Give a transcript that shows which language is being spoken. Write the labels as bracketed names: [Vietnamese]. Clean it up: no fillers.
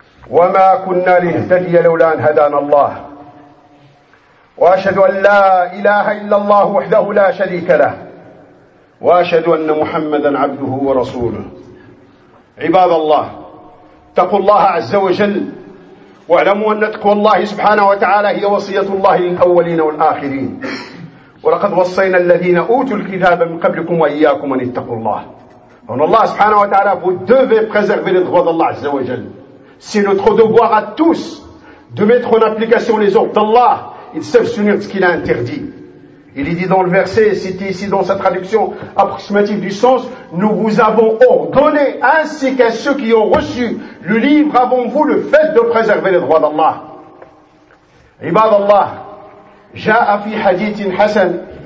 [Arabic] وما كنا لنهتدي لولا أن هدانا الله وأشهد أن لا إله إلا الله وحده لا شريك له وأشهد أن محمدا عبده ورسوله عباد الله اتقوا الله عز وجل واعلموا أن تقوى الله سبحانه وتعالى هي وصية الله للأولين والآخرين ولقد وصينا الذين أوتوا الكتاب من قبلكم وإياكم أن اتقوا الله فإن الله سبحانه وتعالى [French] vous devez préserver les droits d'Allah [Arabic] عز وجل [French] C'est notre devoir à tous de mettre en application les ordres d'Allah et de s'abstenir de ce qu'il a interdit. Il est dit dans le verset, cité ici dans sa traduction approximative du sens, « Nous vous avons ordonné ainsi qu'à ceux qui ont reçu le livre avant vous le fait de préserver les droits d'Allah. » Ibad Allah, « [Arabic] Ja'a fi hadithin hasan,